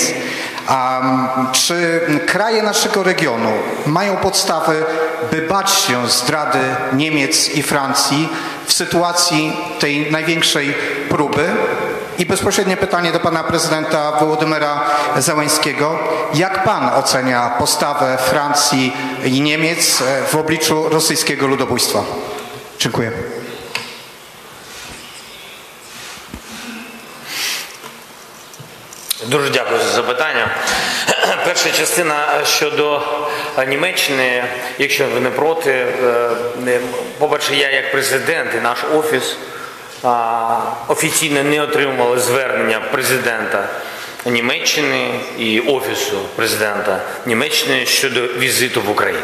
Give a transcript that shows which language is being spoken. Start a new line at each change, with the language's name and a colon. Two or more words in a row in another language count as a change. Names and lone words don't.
Polish: Czy kraje naszego regionu mają podstawy, by bać się zdrady Niemiec i Francji w sytuacji tej największej próby? I bezpośrednie pytanie do pana prezydenta Wołodymyra Zełenskiego. Jak pan ocenia postawę Francji i Niemiec w obliczu rosyjskiego ludobójstwa? Dziękuję.
Ukrainian: Дуже дякую за запитання. Перша частина щодо Німеччини, якщо ви не проти, по-перше, я як президент і наш офіс офіційно не отримували звернення президента Німеччини і Офісу президента Німеччини щодо візиту в Україну.